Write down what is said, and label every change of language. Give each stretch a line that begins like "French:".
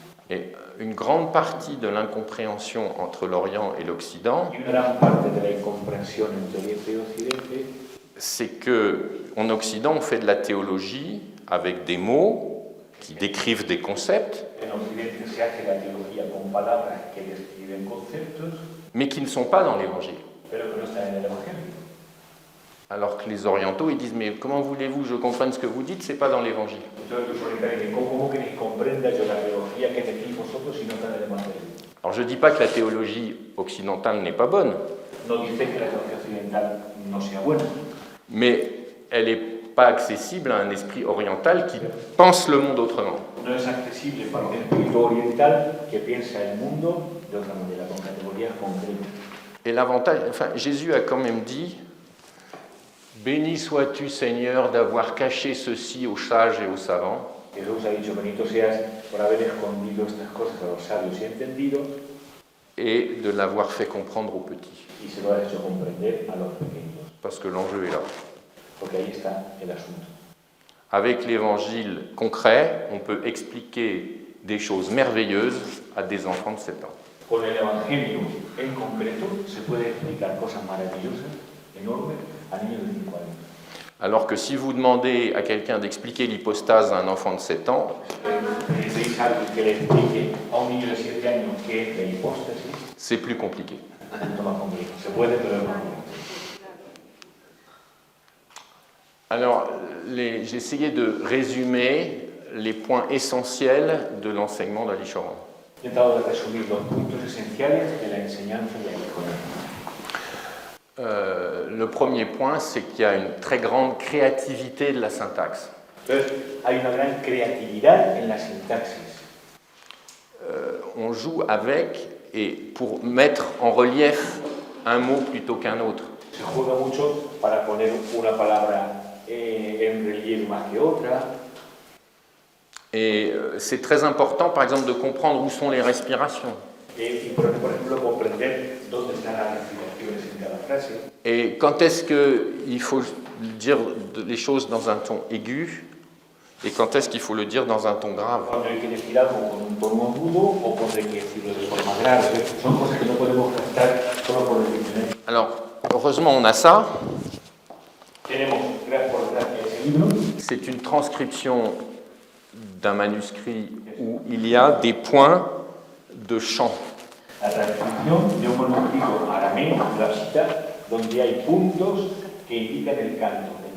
French: Et une grande partie de l'incompréhension entre l'Orient et l'Occident,
Spanish: Y una gran parte de la incomprensión entre Oriente y Occidente
French: c'est qu'en Occident, on fait de la théologie avec des mots qui décrivent des concepts,
Spanish: en Occidente se hace la teología con palabras que describen conceptos,
French: mais qui ne sont pas dans l'Évangile.
Spanish: pero que no están en el Evangelio.
French: Alors que les orientaux, ils disent, mais comment voulez-vous que je comprenne ce que vous dites, c'est pas dans l'Évangile.
Spanish: Entonces los orientales dicen, ¿cómo queréis que comprenda yo la teología que decís vosotros si no está en el Evangelio?
French: Alors je ne dis pas que la théologie occidentale n'est pas bonne,
Spanish: No dice que la teología occidental no sea buena,
French: mais elle n'est pas accessible à un esprit oriental qui pense le monde autrement.
Spanish: no es accesible para un espíritu oriental que piensa el mundo de otra manera, con categorías concretas.
French: Et l'avantage, enfin Jésus a quand même dit, béni sois-tu Seigneur d'avoir caché ceci aux sages et aux savants.
Spanish: Jesús ha dicho, bendito seas por haber escondido estas cosas a los sabios y entendidos,
French: Et de l'avoir fait comprendre aux petits.
Spanish: y se lo ha hecho comprender a los pequeños,
French: Parce que l'enjeu est là.
Spanish: porque ahí está el asunto.
French: Avec l'évangile concret, on peut expliquer des choses merveilleuses à des enfants de 7 ans.
Spanish: Con el Evangelio en concreto se puede explicar cosas maravillosas, enormes, a niños de 5 años.
French: Alors que si vous demandez à quelqu'un d'expliquer l'hypostase à un enfant de 7 ans,
Spanish: Necesitáis alguien que le explique a un niño de 7 años qué es la hipóstasis,
French: c'est plus compliqué.
Spanish: es mucho más complicado. Se puede, pero es más complicado.
French: Alors, j'ai essayé de résumer les points essentiels de l'enseignement d'Ali Choran.
Spanish: He tratado de resumir los puntos esenciales de la enseñanza de Ali Choran.
French: Le premier point, c'est qu'il y a une très grande créativité de la syntaxe.
Spanish: Entonces, hay una gran creatividad en la sintaxis.
French: On joue avec, et pour mettre en relief un mot plutôt qu'un autre.
Spanish: Se juega mucho para poner una palabra en relieve más que otra.
French: Et c'est très important, par exemple, de comprendre où sont les respirations.
Spanish: Y por ejemplo, comprender dónde están las respiraciones en cada frase.
French: Et quand est-ce qu'il faut dire les choses dans un ton aigu et quand est-ce qu'il faut le dire dans un ton grave.
Spanish: Cuando hay que decir algo con un tono agudo o cuando hay que decirlo de forma grave. Son cosas que no podemos captar solo por el diccionario.
French: Alors, heureusement, on a ça.
Spanish: Tenemos, por desgracia, ese libro.
French: C'est une transcription d'un manuscrit où il y a des points de chant.
Spanish: La transcripción de un manuscrito arameo, la cita, donde hay puntos que indican el canto.